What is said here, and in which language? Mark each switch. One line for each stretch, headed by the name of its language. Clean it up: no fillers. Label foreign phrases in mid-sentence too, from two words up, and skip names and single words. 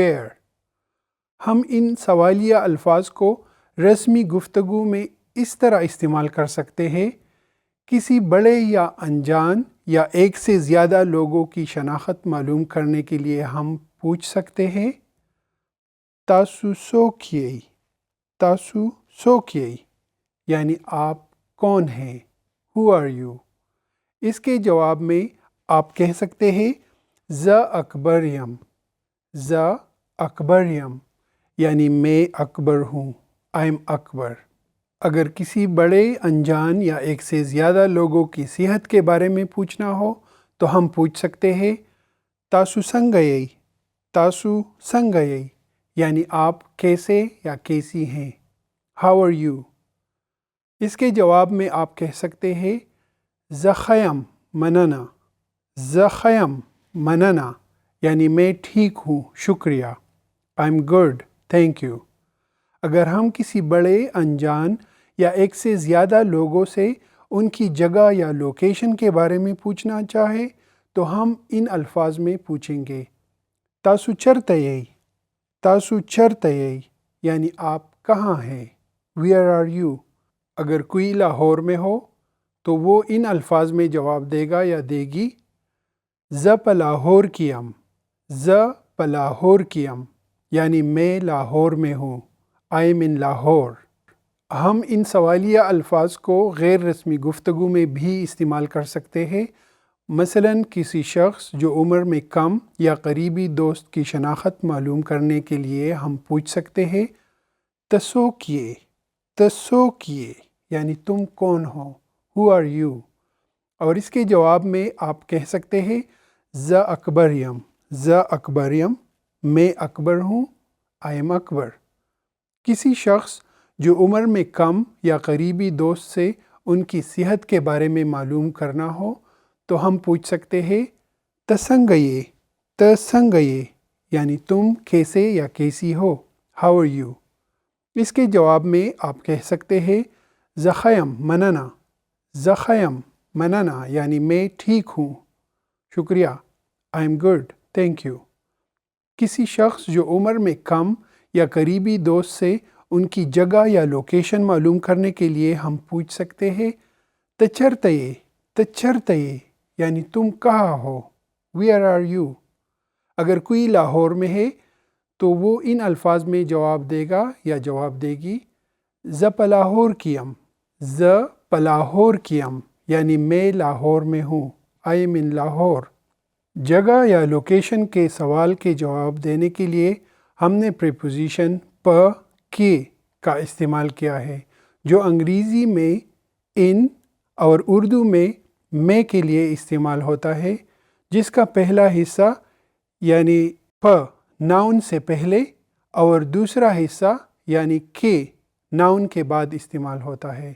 Urdu: ہم ان سوالیہ الفاظ کو رسمی گفتگو میں اس طرح استعمال کر سکتے ہیں، کسی بڑے یا انجان یا ایک سے زیادہ لوگوں کی شناخت معلوم کرنے کے لیے ہم پوچھ سکتے ہیں
Pashto: تاسو څوک یئ؟ تاسو څوک یئ؟
Urdu: یعنی آپ کون ہیں؟
English: Who are you؟
Urdu: اس کے جواب میں آپ کہہ سکتے ہیں
Pashto: زه اکبر یم، زه اکبر یم،
Urdu: یعنی میں اکبر ہوں، I'm اکبر۔ اگر کسی بڑے انجان یا ایک سے زیادہ لوگوں کی صحت کے بارے میں پوچھنا ہو تو ہم پوچھ سکتے ہیں
Pashto: تاسو څنګه یئ؟ تاسو څنګه یئ؟
Urdu: یعنی آپ کیسے یا کیسی ہیں؟
English: How are you؟
Urdu: اس کے جواب میں آپ کہہ سکتے ہیں
Pashto: زه ښه یم مننه، زه ښه یم مننه،
Urdu: یعنی میں ٹھیک ہوں شکریہ،
English: I'm good thank you۔
Urdu: اگر ہم کسی بڑے انجان یا ایک سے زیادہ لوگوں سے ان کی جگہ یا لوکیشن کے بارے میں پوچھنا چاہیں تو ہم ان الفاظ میں پوچھیں گے
Pashto: تاسو چرته یئ؟ تاسو چرته یئ؟
Urdu: یعنی آپ کہاں ہیں؟
English: Where are you؟
Urdu: اگر کوئی لاہور میں ہو تو وہ ان الفاظ میں جواب دے گا یا دے گی
Pashto: زه په لاہور کی یم، زه په لاہور کی یم،
Urdu: یعنی میں لاہور میں ہوں،
English: I am in لاہور۔
Urdu: ہم ان سوالیہ الفاظ کو غیر رسمی گفتگو میں بھی استعمال کر سکتے ہیں، مثلا کسی شخص جو عمر میں کم یا قریبی دوست کی شناخت معلوم کرنے کے لیے ہم پوچھ سکتے ہیں
Pashto: ته څوک یې؟ ته څوک یې؟
Urdu: یعنی تم کون ہو؟
English: Who are you؟
Urdu: اور اس کے جواب میں آپ کہہ سکتے ہیں
Pashto: زه اکبر یم، زه اکبر یم،
Urdu: میں اکبر ہوں،
English: I am
Urdu: اکبر۔ کسی شخص جو عمر میں کم یا قریبی دوست سے ان کی صحت کے بارے میں معلوم کرنا ہو تو ہم پوچھ سکتے ہیں
Pashto: ته څنګه یې؟ ته څنګه یې؟
Urdu: یعنی تم کیسے یا کیسی ہو؟
English: How are you؟
Urdu: اس کے جواب میں آپ کہہ سکتے ہیں
Pashto: زه ښه یم مننه، زه ښه یم مننه،
Urdu: یعنی میں ٹھیک ہوں شکریہ،
English: I'm good thank you۔
Urdu: کسی شخص جو عمر میں کم یا قریبی دوست سے ان کی جگہ یا لوکیشن معلوم کرنے کے لیے ہم پوچھ سکتے ہیں
Pashto: ته چرته یې؟ ته چرته یې؟
Urdu: یعنی تم کہاں ہو؟
English: Where are you؟
Urdu: اگر کوئی لاہور میں ہے تو وہ ان الفاظ میں جواب دے گا یا جواب دے گی
Pashto: زه په لاہور کی یم، زه په لاہور کی یم،
Urdu: یعنی میں لاہور میں ہوں،
English: I am in لاہور۔
Urdu: جگہ یا لوکیشن کے سوال کے جواب دینے کے لیے ہم نے پریپوزیشن پ کے کا استعمال کیا ہے جو انگریزی میں ان اور اردو میں کے لیے استعمال ہوتا ہے، جس کا پہلا حصہ یعنی پ ناؤن سے پہلے اور دوسرا حصہ یعنی کے ناؤن کے بعد استعمال ہوتا ہے۔